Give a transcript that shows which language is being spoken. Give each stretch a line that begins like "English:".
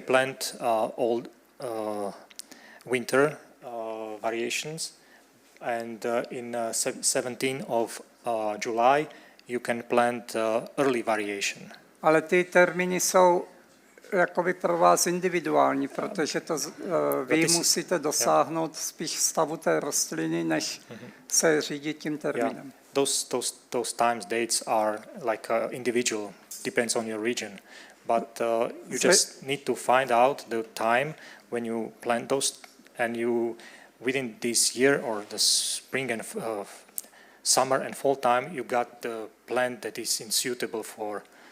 English: plant all winter variations, and in 17 of July you can plant early variation.
Czech: ale ty termíny jsou jakoby pro vás individuální, protože to vy musíte dosáhnout spíš stavu té rostliny, než se řídit tím termínem.
English: Those times dates are like individual, depends on your region, but you just need to find out the time when you plant those, and you within this year or the spring and summer and fall time you got the plant that is suitable for